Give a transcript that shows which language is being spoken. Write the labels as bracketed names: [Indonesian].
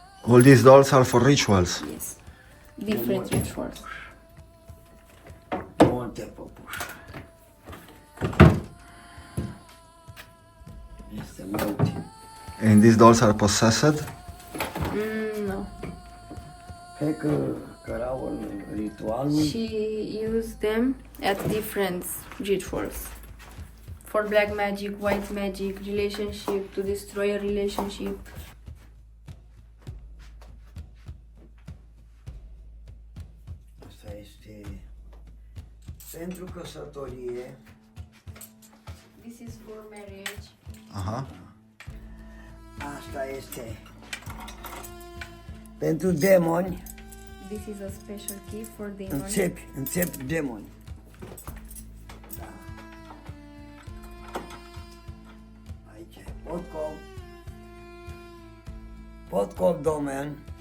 [English] All these dolls are for rituals. Yes. Different rituals. [Romanian] Multe păpuși. Este multe. [English] And these dolls are possessed? No. [Romanian] Cred că erau în ritualul. [English] She used them at different rituals For black magic, white magic, relationship, to destroy a relationship. [Romanian] Asta este pentru căsătorie. [English] This is for marriage. Aha. [Romanian] Asta este pentru demoni. [English] This is a special key for demon. [Romanian] Înțepi demoni. Da. Aici e podcop domeni.